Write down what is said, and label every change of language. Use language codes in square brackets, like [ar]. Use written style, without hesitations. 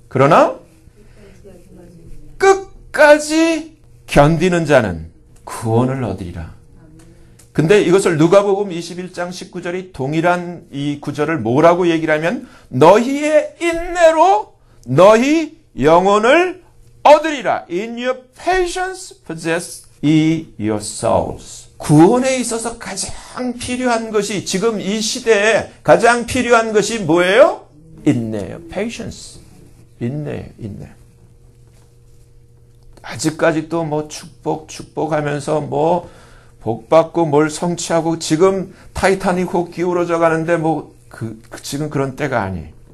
[ko] 그러나 끝까지 견디는 자는 구원을 얻으리라. 근데 이것을 누가복음 21장 19절이 동일한 이 구절을 뭐라고 얘기를 하면 너희의 인내로 너희 영혼을 얻으리라. [en] In your patience possess ye your souls. [ko] 구원에 있어서 가장 필요한 것이 지금 이 시대에 가장 필요한 것이 뭐예요? 인내예요. patience. 인내예요. 인내. 아직까지도 뭐 축복하면서 뭐 복받고 뭘 성취하고 지금 타이타닉 혹 기울어져 가는데 뭐 지금 그런 때가 아니에요.